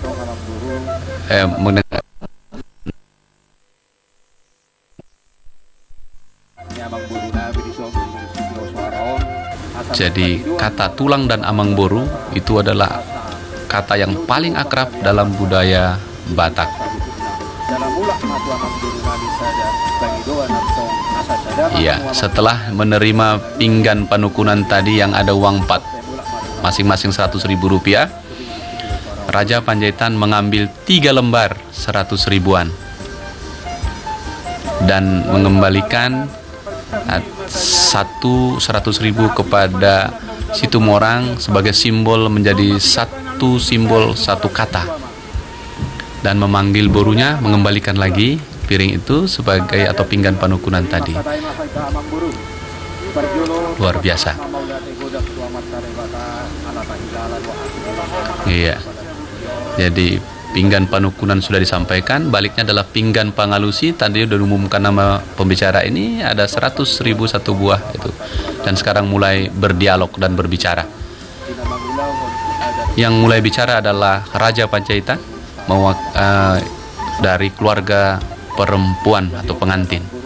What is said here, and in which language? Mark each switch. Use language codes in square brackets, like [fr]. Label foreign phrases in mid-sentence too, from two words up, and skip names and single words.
[id] Jadi kata tulang dan [bbc] Amang Boru [id] itu adalah kata yang paling akrab dalam budaya Batak. Iya, setelah menerima [bbc] pinggan panukunan [id] tadi yang ada uang 4 masing-masing 100.000 rupiah, Raja Panjaitan mengambil 3 lembar 100 ribuan dan mengembalikan satu 100.000 kepada Situmorang sebagai simbol, menjadi satu simbol satu kata, dan memanggil borunya mengembalikan lagi piring itu sebagai atau [bbc] pinggan panukunan [id] tadi. Luar biasa. Iya. Jadi [bbc] pinggan panukunan [id] sudah disampaikan, baliknya adalah [bbc] pinggan pangalusi. [id] Tadi sudah diumumkan nama pembicara ini, ada 100.000 satu buah itu. Dan sekarang mulai berdialog dan berbicara. Yang mulai bicara adalah Raja Panjaitan dari keluarga perempuan atau pengantin.